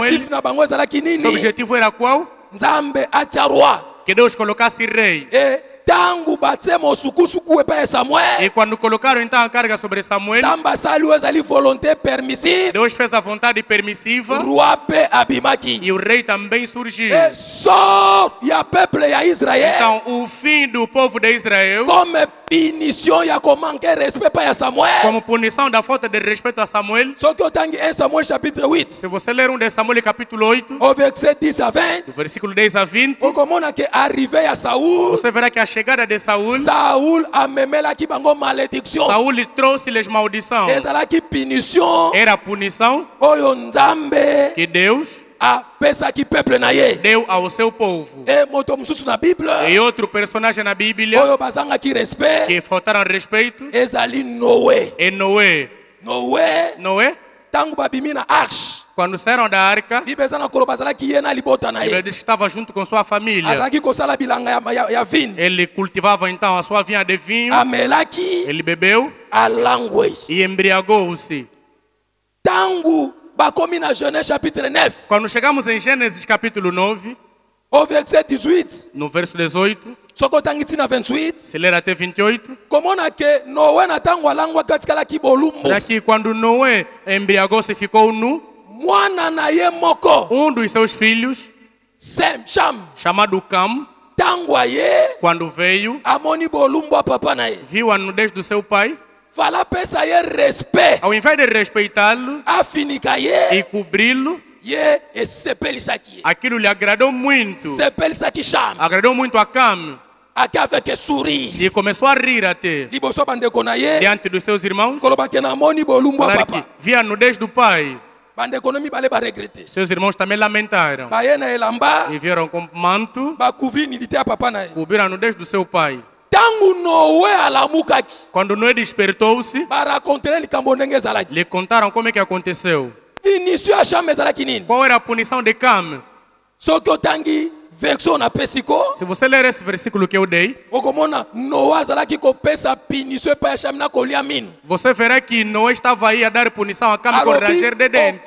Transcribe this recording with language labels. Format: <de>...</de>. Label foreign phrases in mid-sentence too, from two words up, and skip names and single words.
<ln>Objectif na bango ezalaki</ln> <pt>Seu</pt> <ln>nini?</ln> <pt>objetivo era qual?</pt> <ln>Nzambe atia roi.</ln> <pt>Que Deus colocasse rei.</pt> <ln>E tangu batie mosukusuku epa ya Samuel,</ln> <pt>E quando colocaram então a carga sobre Samuel,</pt> <ln>Nzambe asali oyo ezali</ln> <fr>volonté permissive,</fr> <pt>Deus fez a vontade permissiva</pt> <ln>roi mpe abimaki.</ln> <pt>e o rei também surgiu.</pt> <ln>E sort ya peuple ya Israël</ln> <pt>Então, o fim do povo de Israel,</pt> <fr>comme punition</fr> <ln>ya komanke respect pa ya Samuel.</ln> <pt>como punição da falta de respeito a Samuel,</pt> <ln>Soki otangi 1 Samuel chapitre 8,</ln> <pt>se você ler 1 de Samuel capítulo 8,</pt> <fr>au verset 10 à</fr> <pt>do 20, versículo 10 a 20,</pt> <ln>okomona ke arrivé ya Saul,</ln> <pt>você verá que a chegada de Saul,</pt> <ln>Saul amemelaki bango malédiction.</ln> <pt>Saul lhe trouxe-lhes maldição.</pt> <ln>Ezalaki punition</ln> <pt>Era a punição</pt> <ln>oyo Nzambe</ln> <pt>que Deus</pt> <ln>apesaki peuple na ye.</ln> <pt>deu ao seu povo.</pt> <ln>E moto mosusu na Bible</ln> <pt>E outro personagem na Bíblia</pt> <ln>oyo bazangaki respect</ln> <pt>que faltaram respeito</pt> <ln>ezali Noé.</ln> <pt>é Noé.</pt> <ln>Noé</ln> <pt>Noé,</pt> <ln>tangu babimi na arche,</ln> <pt>quando saíram da arca,</pt> <ln>Bible eza na koloba azalaki ye na libota na</ln> <pt>ele</pt> <ln>ye.</ln> <pt>diz que estava junto com sua família.</pt> <ln>Azalaki kosala bilanga ya vine.</ln> <pt>Ele cultivava então a sua vinha de vinho,</pt> <ln>Amelaki</ln> <pt>ele bebeu</pt> <ln>alangwe.</ln> <pt>e embriagou-se.</pt> <ln>Tangu bakomi na Genèse chapitre 9,</ln> <pt>Quando chegamos em Gênesis capítulo 9,</pt> <fr>au verset 18,</fr> <pt>no verso 18,</pt> <ln>soko otangi ntina 28,</ln> <pt>se ler até 28,</pt> <ln>komona ke Noé na tango alangwaki atikalaki bolumbu.</ln> <pt>daqui quando Noé embriagou-se e ficou nu,</pt> <ln>Mwana na ye moko,</ln> <pt>dos seus filhos,</pt> <ln>Sem, Cham,</ln> <pt>chamado Cam,</pt> <ln>tango aye,</ln> <pt>quando veio,</pt> <ln>amoni bolumbu a papa na ye.</ln> <pt>viu a nudez do seu pai,</pt> <ln>Fala pesa ye respect,</ln> <pt>ao invés de respeitá-lo</pt> <ln>afinika</ln> <pt>e</pt> <ln>ye,</ln> <pt>cobri-lo,</pt> <ln>ye esepelisaki ye.</ln> <pt>aquilo lhe agradou muito.</pt> <ln>Sepelisaki Cham,</ln> <pt>Agradou muito a Cam</pt> <ln>aki</ln> <fr>avec sourire.</fr> <pt>e começou a rir até</pt> <ln>Liboso bandeko na ye,</ln> <pt>diante dos seus irmãos.</pt> <ln>koloba ke na amoni bolumbu a</ln> <pt>Falar que</pt> <ln>papa.</ln> <pt>via a nudez do pai.</pt> <ln>Bandeko no mibale ba regrete.</ln> <pt>Seus irmãos também lamentaram</pt> <ln>Baye na elamba,</ln> <pt>e vieram com manto</pt> <ln>ba</ln> <fr>couvrir nudité</fr> <ln>a papa na ye.</ln> <pt>cobrir a nudez do seu pai.</pt> <ln>Tangu Noé alamukaki,</ln> <pt>Quando Noé despertou-se,</pt> <ln>ba raconter likambo ndenge ezalaki.</ln> <pt>lhe contaram como é que aconteceu.</pt> <ln>Punition ya Cham ezalaki nini?</ln> <pt>Qual era a punição de Cam?</pt> <ln>Soki otangi version na pesiko,</ln> <pt>Se você ler esse versículo que eu dei,</pt> <ln>okomona Noé azalaki kopesa punition epai ya Cham na kolia mino.</ln> <pt>você verá que Noé estava aí a dar punição a Cam com ranger de dente.</pt>